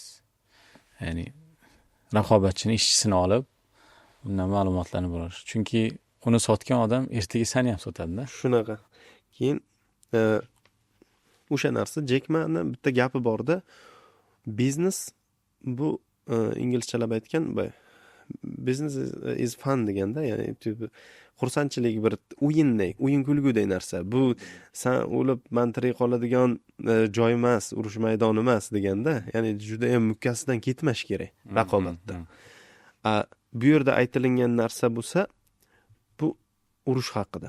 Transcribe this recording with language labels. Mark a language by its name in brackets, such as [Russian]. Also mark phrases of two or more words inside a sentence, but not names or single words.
[Uzbek] Ya'ni raqobatchini, ishchisini olib, undan ma'lumotlarni bo'lish. Chunki uni sotgan odam ertaga seni ham sotadi-da. Shunaqa. Keyin o'sha narsa Jek Mani bitta gapi borda, biznes bu inglizchalab aytgan, [English] business is fun [Uzbek] deganda, ya'ni xursandchilik bir o'yin kulguday narsa. Bu sen o'lib man tirik qoladigan joy emas, urush maydoni emas deganda, ya'ni juda ham mukkasidan ketmash kerak raqobatda. Bu yerda aytilingan narsa bo'lsa, bu urush haqida.